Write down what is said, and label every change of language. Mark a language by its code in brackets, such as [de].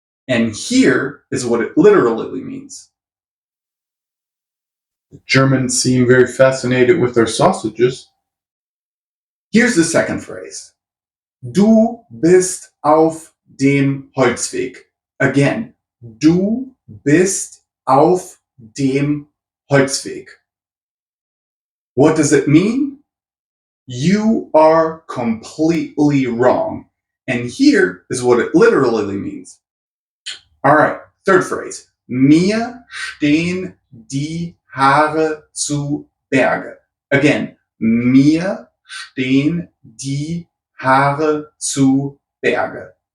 [en] And here is what it literally means. The Germans seem very fascinated with their sausages. Here's the second phrase. [de] Du bist auf dem Holzweg. Again, du bist auf dem Holzweg. [en] What does it mean? You are completely wrong. And here is what it literally means. Alright, third phrase. [de] Mir stehen die Haare zu Berge. Again, mir stehen die Haare zu Berge.